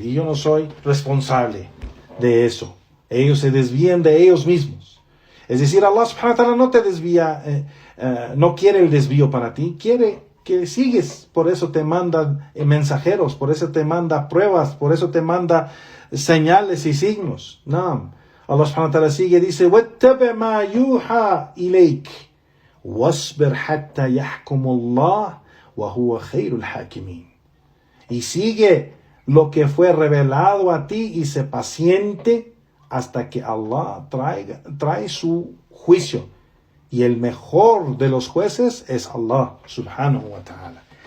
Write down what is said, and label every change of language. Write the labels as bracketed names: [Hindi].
[Spanish] Y yo no soy responsable de eso. Ellos se desvían de ellos mismos. Es decir, Allah subhanahu wa ta'ala no te desvía, no quiere el desvío para ti, quiere que sigues. Por eso te manda mensajeros, por eso te manda pruebas, por eso te manda señales y signos. No. Allah subhanahu wa ta'ala sigue, dice, [Arabic] وَاتَّبِعْ مَا يُوحَى إِلَيْكَ وَاصْبِرْ حَتَّى يَحْكُمُ اللَّهُ وَهُوَ خَيْرُ الْحَاكِمِينَ. [Spanish] Y sigue lo que fue revelado a ti y sé paciente hasta que Allah trae su juicio. Y el mejor de los jueces es Allah subhanahu wa ta'ala.